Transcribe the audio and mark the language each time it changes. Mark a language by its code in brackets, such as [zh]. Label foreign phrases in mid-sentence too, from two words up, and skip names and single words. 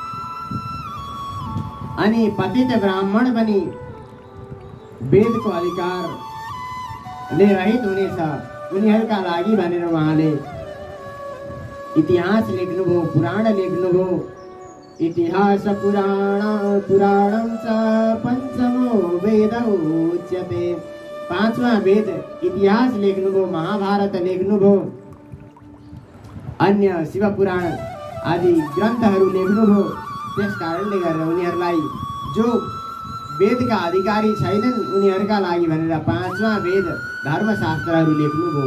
[ne] अनि पतित ब्राह्मण पनि वेदको अधिकारले रहित हुनेछ उनीहरूका लागि भनेर उहाँले इतिहास लेख्नुभयो, पुराण लेख्नुभयो। [sa] इतिहास पुराणं च पञ्चमो वेद उच्यते। [ne] 5वां वेद इतिहास लेख्नुभयो, महाभारत लेख्नुभयो, अन्य शिव पुराण आदि ग्रन्थहरू लेख्नुभयो। त्यस कारणले गरेर उनीहरूलाई जो वेदका अधिकारी छैनन् उनीहरूका लागि भनेर 5वां वेद धर्मशास्त्रहरू लेख्नुभयो।